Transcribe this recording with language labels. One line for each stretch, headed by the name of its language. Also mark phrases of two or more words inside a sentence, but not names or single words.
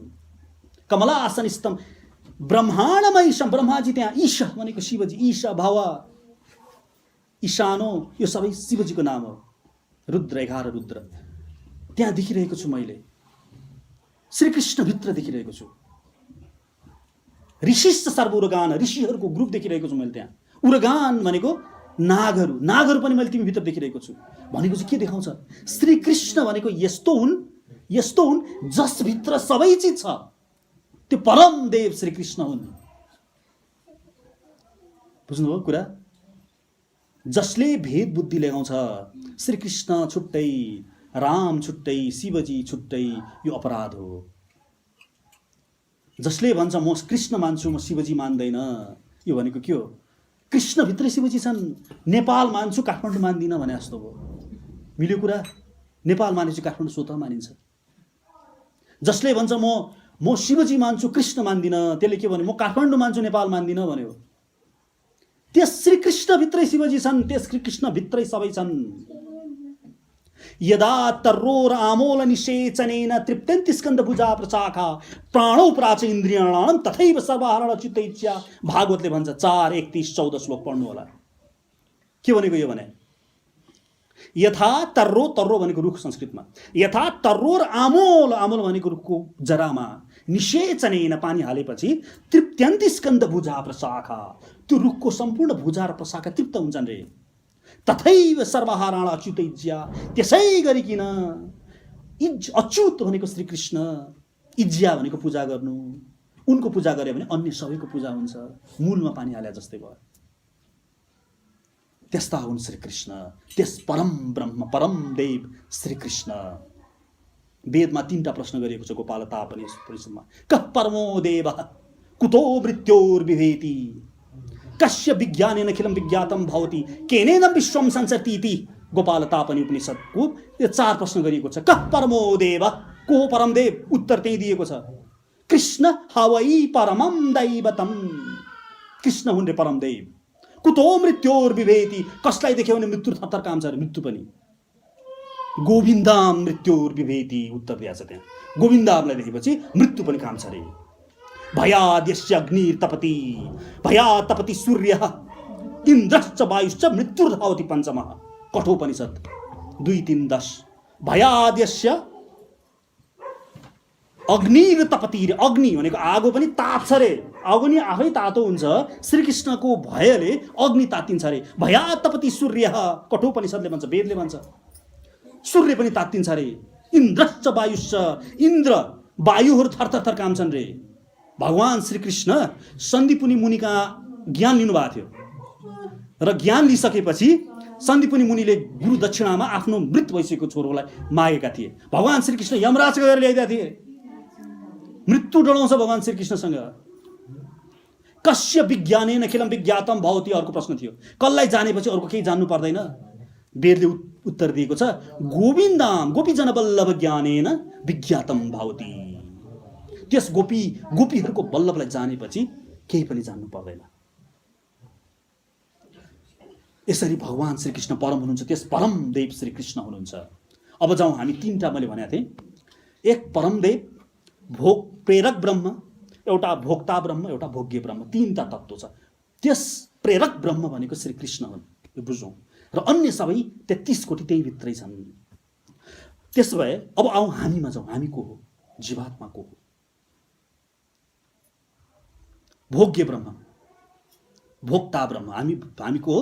Sanskrit: कमलासनस्थम ब्रह्माण्डमयीशं,
Nepali: ब्रह्माजी त्यहाँ, ईश भनेको शिवजी,
Sanskrit: ईशा भव ईशानो
Nepali: यो सबै शिवजीको नाम हो। रुद्र 11 रुद्र त्यहाँ देखिरहेको छु मैले, श्री कृष्ण भित्र देखिरहेको छु।
Sanskrit: ऋषिश्च सर्वोर्गान,
Nepali: ऋषिहरूको ग्रुप देखिरहेको छु मैले त्यहाँ। उर्गान भनेको नागहरू पनि मैले तिमी भित्र देखिरहेको छु। भनेको चाहिँ के देखाउँछ? श्री कृष्ण भनेको यस्तो हुन् जस भित्र सबै चीज छ। त्यो परम देव श्री कृष्ण हुन्। बुझ्नुभयो कुरा? जसले भेद बुद्धि लगाउँछ श्री कृष्ण छुट्टै, राम छुट्टै, शिवजी छुट्टै, यो अपराध हो। जसले भन्छ म कृष्ण मान्छु म शिवजी मान्दैन, यो भनेको के हो? कृष्ण भित्रै शिवजी छन्। नेपाल मान्छु काठमाडौँ मान्दिन भने जस्तो हो। मिल्यो कुरा? नेपाल मानेपछि काठमाडौँ स्वतः मानिन्छ। जसले भन्छ म शिवजी मान्छु कृष्ण मान्दिन, त्यसले के भन्यो? म काठमाडौँ मान्छु नेपाल मान्दिन भन्यो। त्यस श्री कृष्ण भित्रै शिवजी छन्, त्यस श्री कृष्ण भित्रै सबै छन्।
Sanskrit: यदा तर्रोर आमोल निषेचनेन तृप्त्यन्ति स्कन्द भुजा प्रशाखा प्राणौ प्राच इन्द्रियाणाम तथैव सर्वहरण चित्तैच्या।
Nepali: भागवतले भन्छ 4:31-14 श्लोक पढ्नु होला। के भनेको यो भने? यथा तर्रो भनेको रुख संस्कृतमा,
Sanskrit: यथा तर्रोर आमोल
Nepali: भनेको रुखको जरामा निषेचनेन पानी हालेपछि
Sanskrit: तृप्त्यन्ति स्कन्द भुजा प्रशाखा,
Nepali: त्यो रुखको सम्पूर्ण भुजा र प्रशाखा तृप्त हुन्छन् रे।
Sanskrit: तथैव सर्वहाराण अच्युतैज्या,
Nepali: त्यसै गरिकन अच्युत भनेको श्री कृष्ण, इज्या भनेको पूजा गर्नु, उनको पूजा गरे भने अन्य सबैको पूजा हुन्छ, मूलमा पानी हाले जस्तै भयो। त्यस्ता हुन् श्रीकृष्ण, त्यस परम ब्रह्म परम देव श्रीकृष्ण। वेदमा 3टा प्रश्न गरिएको छ गोपाल तापनि परिषदमा।
Sanskrit: कः परमो देव कुतो मृत्योर्बिभेति कस्य विज्ञानेन अखिलं विज्ञातं भवति केनेन विश्वं संसरति इति
Nepali: गोपाल तापनि उपनिषदको यो 4 प्रश्न गरिएको छ।
Sanskrit: कः परमो देव,
Nepali: को परम देव, उत्तर त्यही दिएको छ।
Sanskrit: कृष्ण हवै परमं दैवतम,
Nepali: कृष्ण हुन् रे परम देव।
Sanskrit: कुतो मृत्योर्बिभेति,
Nepali: कसलाई देख्यो भने मृत्यु थरथर काम्छ रे, मृत्यु पनि।
Sanskrit: गोविन्दाम मृत्योर्बिभेति,
Nepali: उत्तर दिएको छ त्यहाँ। गोविन्दामलाई देखेपछि मृत्यु पनि काम्छ रे।
Sanskrit: भयाद्यस्य अग्निर्तपति भयात् तपति सूर्यः इन्द्रश्च वायुश्च मृत्युर्धावति पञ्चमः, कठोपनिषद 2:3-10। भयाद्यस्य अग्निर्तपति,
Nepali: अग्नि भनेको आगो पनि ताप्छ रे, अग्नि आफै तातो हुन्छ। श्रीकृष्णको भयले अग्नि तातिन्छ रे।
Sanskrit: भयात् तपति सूर्यः,
Nepali: कठोपनिषदले भन्छ, वेदले भन्छ, सूर्य पनि तातिन्छ रे।
Sanskrit: इन्द्रश्च वायुश्च,
Nepali: इन्द्र वायुहरू थरथर काम्छन् रे। भगवान श्रीकृष्ण सन्दीपुनी मुनिका ज्ञान लिनुभएको थियो र ज्ञान लिइसकेपछि सन्दीपुनी मुनिले गुरु दक्षिणामा आफ्नो मृत भइसकेको छोरोलाई मागेका थिए। भगवान श्रीकृष्ण यमराज गएर ल्याइदिएका थिए। मृत्यु डराउँछ भगवान श्रीकृष्णसँग।
Sanskrit: कस्य विज्ञानेन अखिलं विज्ञातं भवति,
Nepali: अर्को प्रश्न थियो। कसलाई जानेपछि अर्को केही जान्नु पर्दैन? वेदले उत्तर दिएको छ,
Sanskrit: गोविन्दाम गोपीजन वल्लभ ज्ञानेन विज्ञातं भवति।
Nepali: त्यस गोपीहरूको वल्लभलाई जानेपछि केही पनि जान्नु पर्दैन। यसरी भगवान श्रीकृष्ण परम हुनुहुन्छ, त्यस परम देव श्रीकृष्ण हुनुहुन्छ। अब जाउँ हामी 3टा मैले भनेको थिएँ। एक परम देव, भोग प्रेरक ब्रह्म, एउटा भोक्ता ब्रह्म, एउटा भोग्य ब्रह्म, 3टा तत्त्व छ। त्यस प्रेरक ब्रह्म भनेको श्रीकृष्ण हुन्, यो बुझौँ। र अन्य सबै 33 कोटी त्यही भित्रै छन्। त्यसो भए अब आउँ हामीमा जाउँ। हामी को हो? जीवात्मा को हो? भोग्य ब्रह्म, भोक्ता ब्रह्म हामी को हो?